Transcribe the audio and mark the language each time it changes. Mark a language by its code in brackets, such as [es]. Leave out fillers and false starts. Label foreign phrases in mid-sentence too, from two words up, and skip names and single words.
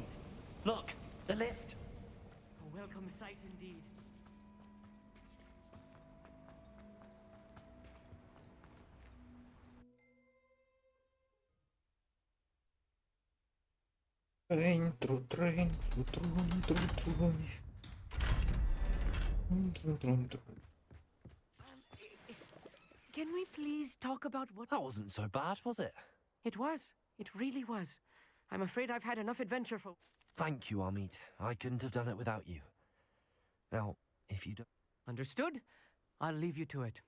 [en] Look, the lift. A welcome sight indeed. Трень, тру-трень, тру-трунь, тру-трунь. Тру-тру-тру-тру. Can we please talk about what... That wasn't so bad, was it? It was. It really was. I'm afraid I've had enough adventure for... Thank you, Amit. I couldn't have done it without you. Now, if you don't... Understood? I'll leave you to it.